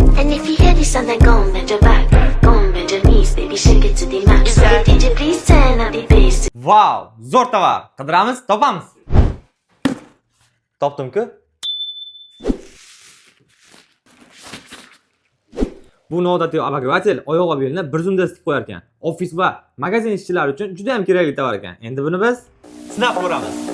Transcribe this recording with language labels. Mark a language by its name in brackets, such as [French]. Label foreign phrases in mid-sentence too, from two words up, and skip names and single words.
[English] if you hear this song, then go and bend your back. Go and bend your knees, baby, shake it to the max. So the DJ, please turn up the bass. [Uzbek] Wow, zo'r tovar. Qidiramiz, topamiz. Topdim-ku. Bu noodatiy obogrevatel oyoq va belni bir zumda isitib qo'yar ekan. Ofis va magazin ishchilari uchun juda ham kerakli tovar ekan. Endi buni biz sinab ko'ramiz.